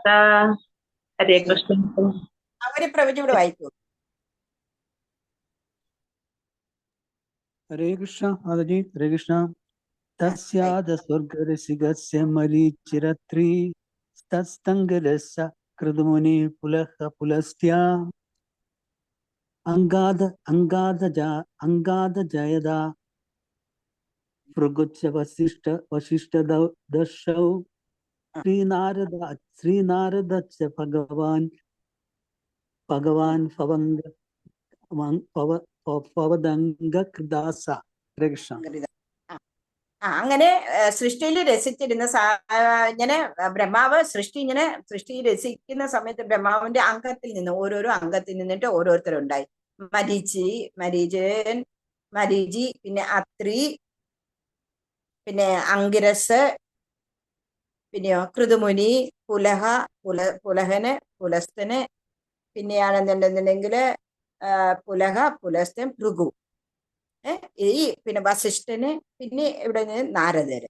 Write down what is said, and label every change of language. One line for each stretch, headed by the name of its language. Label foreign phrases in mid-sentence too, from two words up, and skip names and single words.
Malayalam: ഹരേ കൃഷ്ണ. അവര് പ്രവചിവിടെ വായിക്കൂ. ഹരേ കൃഷ്ണ മാതാജി. ഹരേ കൃഷ്ണ.
Sanskrit: തസ്യാദ സ്വർഗരസികസ്യ മരീചിരത്രി തസ്തംഗരസ്യ कृतमुनि पुलस्त्या अंगाद जयदा भृगुच्च वसिष्ठ दर्शौ श्रीनारदच्च भगवान् पवदङ्गकृदास कृष्ण
Malayalam: അങ്ങനെ സൃഷ്ടിയിൽ രസിച്ചിരുന്ന ഇങ്ങനെ ബ്രഹ്മാവ് സൃഷ്ടി രസിക്കുന്ന സമയത്ത് ബ്രഹ്മാവിന്റെ അംഗത്തിൽ നിന്ന് ഓരോരോ അംഗത്തിൽ നിന്നിട്ട് ഓരോരുത്തരുണ്ടായി. മരീചി, പിന്നെ അത്രി, പിന്നെ അങ്കിരസ്, പിന്നെയോ കൃതുമുനി, പുലഹന്, പുലസ്തന്, പിന്നെയാണെന്നുണ്ടെന്നുണ്ടെങ്കില് പുലസ്തൻ, ഭൃഗു, പിന്നെ വസിഷ്ഠന്, പിന്നെ ഇവിടെ നിന്ന് നാരദര്.